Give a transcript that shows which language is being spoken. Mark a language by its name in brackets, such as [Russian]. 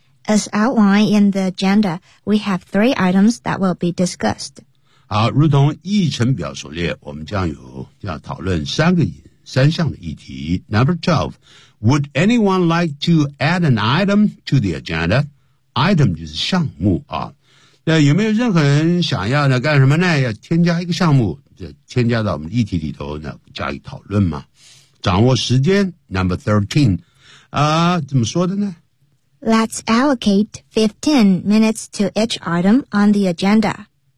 [English] As outlined in the agenda, we have 3 items that will be discussed. [Chinese] 好，如同议程表所列，我们将有要讨论三项的议题。 [English] Number 12, Would anyone like to add an item to the agenda? [Chinese] Item 就是项目啊。那有没有任何人想要呢？干什么呢？要添加一个项目，就添加到我们议题里头呢，加以讨论嘛。掌握时间 number 13. 怎么说的呢？ [English] Let's allocate 15 minutes to each item on the agenda.